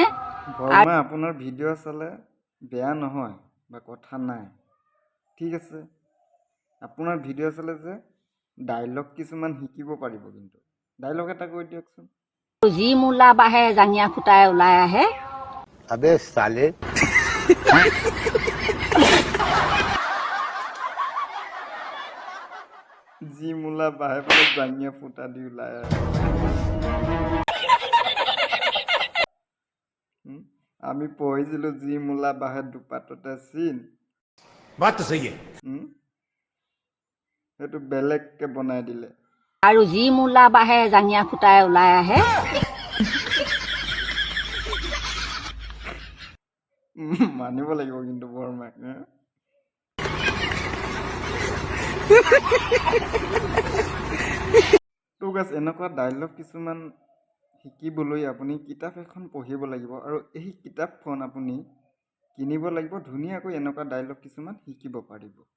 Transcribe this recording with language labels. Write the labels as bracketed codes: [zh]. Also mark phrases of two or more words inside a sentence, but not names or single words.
[as] বৰ্মা আপোনাৰ ভিডিঅ' চালে বেয়া নহয় বা কথা নাই ঠিক আছে আপোনাৰ ভিডিঅ' চালে যে ডাইলগ কিছুমান শিকিব পাৰিব কিন্তু ডাইলগ এটা কৈ দিয়কচোন যি মূলা বাঢ়ে জাঙিয়া ফুটাই ওলাই আহে [hi] अबे साले [as] যি মূলা বাঢ়ে বোলে জাঙিয়া ফুটা দি ওলাই আহে আমি পঢ়িছিলোঁ যি মূলা বাঢ়ে দুপাততে চিন [hi] बात तो सही है [as] সেইটো বেলেগকৈ বনাই দিলে আৰু যি মূলা বাঢ়ে জাঙিয়া ফুটাই ওলাই আহে মানিব লাগিব কিন্তু বৰমাক তো গাছ এনেকুৱা ডাইলগ কিছুমান শিকিবলৈ আপুনি কিতাপ এখন পঢ়িব লাগিব আৰু এই কিতাপখন আপুনি কিনিব লাগিব ধুনীয়াকৈ এনেকুৱা ডাইলগ কিছুমান শিকিব পাৰিব